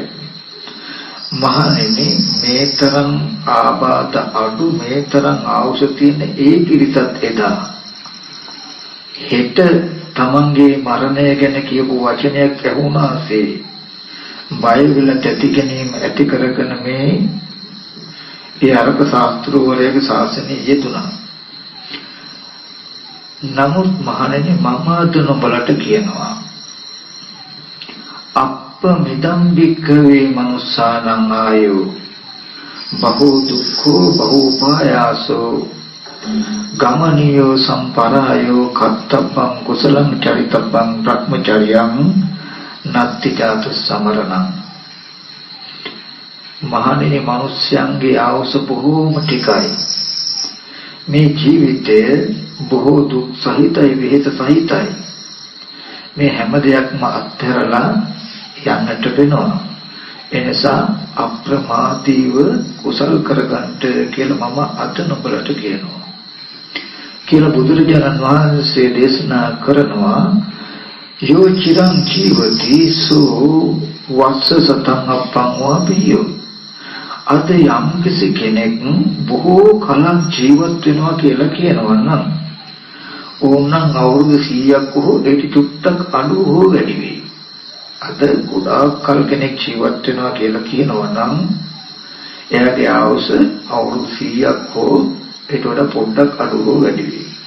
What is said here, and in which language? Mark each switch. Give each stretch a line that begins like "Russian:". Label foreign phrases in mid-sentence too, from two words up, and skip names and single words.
Sinhala: මහණෙනි මේ තරම් ආබාධ අඩු මේ තරම් ආවුෂ තියෙන ඒ පිරිසත් එදා හෙට තමන්ගේ මරණය ගැන කියපු වචනයක් ඇහුණාසේ බය වෙලා තැති ගැනීම ඇති කරගෙන මේ ඒ අරක ශාස්ත්‍රවරයාගේ ශාසනය යෙදුණා. නමුත් මහණෙනි මම අද නුඹලට කියනවා
Pali: අප්පමිදම් භික්ඛවේ මනුස්සානං ආයෝ බහූ දුක්ඛෝ බහූ පායාසෝ ගමනියෝ සම්පරායෝ කත්තබ්බං කුසලං චරිතබ්බං බ්‍රහ්මචර්යං නත්ති ජාතු සමරණං.
Sinhala: මහණෙනි මිනිස්යන්ගේ ආයුෂ බොහෝම ටිකයි. මේ ජීවිතය බොහෝ දුක් සහිතයි විහෙත සහිතයි. මේ හැම දෙයක්ම අත්හැරලා යන්නට වෙනවා. එනිසා අප්‍රමාදීව කුසල් කරගන්නට කියලා මම අද නුඹලට කියනවා කියලා බුදුරජාණන් වහන්සේ දේශනා කරනවා.
Pali: යෝ චිරං ජීවති සෝ වස්ස සතං අප්පං වාපියෝ.
Sinhala: අද යම් කෙනෙක් බොහෝ කලක් ජීවත් වෙනවා කියලා කියනවා නම් ඕනනම් අවුරුදු 100ක් හෝ ඒක චුට්ටක් අඩු හෝ වැඩි වෙයි. අද ගොඩාක් කල් කෙනෙක් ජීවත් වෙනවා කියලා කියනවා නම් එයාගේ ආයුෂ අවුරුදු 100ක් හෝ ඒකට වඩා පොඩ්ඩක් අඩු හෝ වැඩි වෙයි.